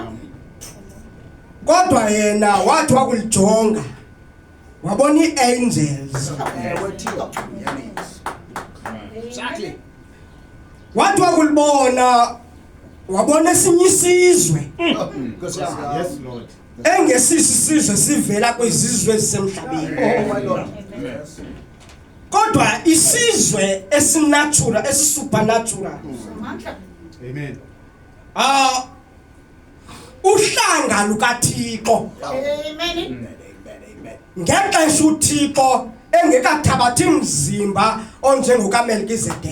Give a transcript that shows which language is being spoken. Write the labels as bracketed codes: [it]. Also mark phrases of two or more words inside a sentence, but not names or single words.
[xh] Kodwa yena wathi wakulijonga wabona iangels. Exactly. Wathi wakulibona wabona esinye isizwe Because [en] Yes, Lord. [xh] engesisi isizwe sivela kwizizwe ezisemhlabeni. [en] Oh my Lord. [xh] Kodwa isizwe esinatural esupernatural. Samandla. Amen. Uhlanga lukaThixo Amen. ngexesha uThixo engekathabathi mzimba onjengokaMelkizedeki.